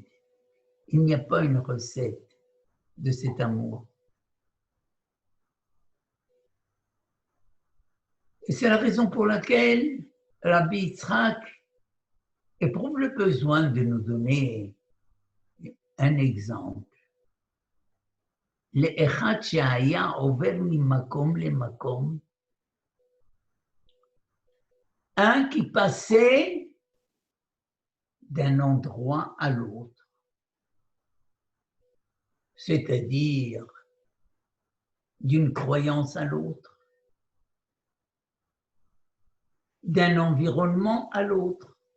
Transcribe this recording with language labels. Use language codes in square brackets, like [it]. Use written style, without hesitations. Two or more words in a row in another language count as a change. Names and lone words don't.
[fr] Il n'y a pas une recette de cet amour. Et c'est la raison pour laquelle Rabbi Yitzhak éprouve le besoin de nous donner un exemple. [he] לאחד שהיה עובר ממקום למקום, [fr] un qui passait d'un endroit à l'autre, c'est-à-dire d'une croyance à l'autre, d'un environnement à l'autre.